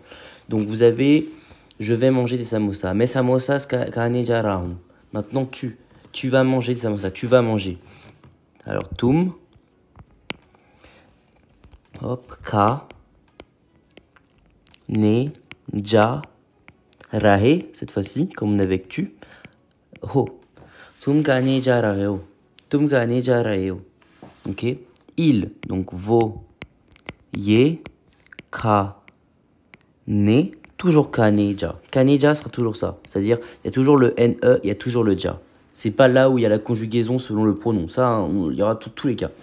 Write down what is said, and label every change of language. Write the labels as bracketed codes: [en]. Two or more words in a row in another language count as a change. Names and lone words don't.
[fr] Donc, vous avez, je vais manger des samosas. Mais samosas [hi] खाने जा रहा हूँ. [fr] Maintenant, tu vas manger des samosas. Tu vas manger. Alors, tum. Hop, ka. [hi] Ne. Ja. [fr] Rahe, cette fois-ci, comme on avait avec tu. [hi] हो। तुम खाने जा रहे हो. तुम खाने जा रहे हो. [fr] Ok. Il, donc [hi] vo. ये। का। ने. [fr] Toujours kaneja. Kaneja sera toujours ça. C'est-à-dire, il y a toujours le ne, il y a toujours le ja. C'est pas là où il y a la conjugaison selon le pronom. Ça, hein, il y aura tous les cas.